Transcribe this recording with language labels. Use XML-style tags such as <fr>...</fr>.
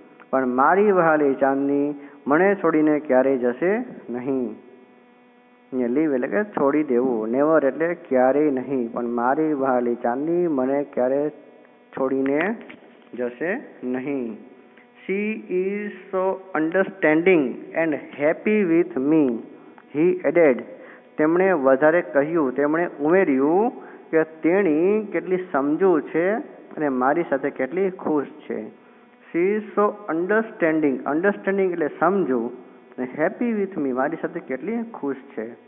<gu>પણ મારી વહાલી ચાંદની મને છોડીને ક્યારેય જશે નહીં. અહીંયા લીવ એટલે કે છોડી દેવું, નેવર એટલે ક્યારેય નહીં, પણ મારી વહાલી ચાંદની મને ક્યારેય છોડીને જશે નહીં.</gu> <en>She is so understanding and happy with me, he added.</en> <gu>તેમણે વધારે કહ્યું, તેમણે ઉમેર્યું કે તેણી કેટલી સમજુ છે અને મારી સાથે કેટલી ખુશ છે.</gu> <en>She is so understanding</en> <gu>એટલે સમજુ, અને</gu> <en>happy with me</en> <gu>મારી સાથે કેટલી ખુશ છે.</gu>